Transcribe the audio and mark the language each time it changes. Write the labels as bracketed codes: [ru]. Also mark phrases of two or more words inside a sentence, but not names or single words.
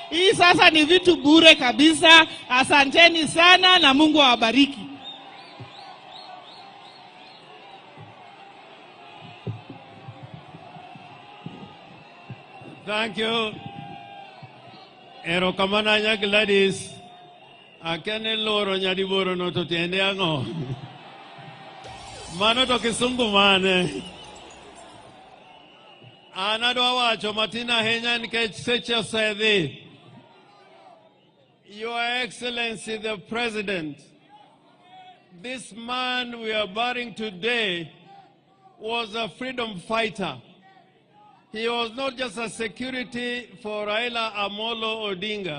[sw] Hii sasa ni vitu bure kabisa. Asanteni sana na Mungu awabariki. [en] Thank you. [luo] Erokamana nya Gladys. Akene loro nyadiboro no to tiende ango. Mano to kisungu mane. Anadwa wacho matina henya nikech seche sedhi. [en] Your Excellency the President, this man we are burying today was a freedom fighter. He was not just a security for Raila Amolo Odinga.